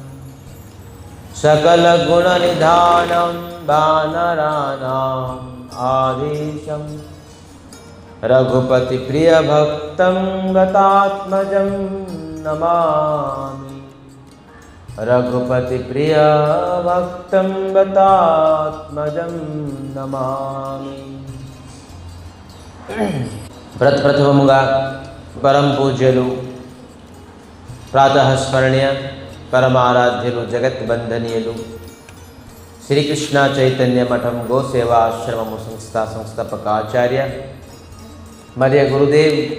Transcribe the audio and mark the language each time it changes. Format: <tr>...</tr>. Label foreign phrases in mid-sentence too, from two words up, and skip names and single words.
<sa>सकलगुणनिधानं वानराणाम् आधीशं रघुपतिप्रियभक्तं गतात्मजं नमामि रघुपतिप्रियभक्तं गतात्मजं नमामि।</sa> <te>ప్రథమముగా పరమ పూజ్యులు ప్రాతఃస్మరణీయ పరమారాధ్యులు జగద్బంధనీయులు శ్రీకృష్ణ చైతన్య మఠం గోసేవా ఆశ్రమము సంస్థాపక ఆచార్య మరియు గురుదేవ్</te>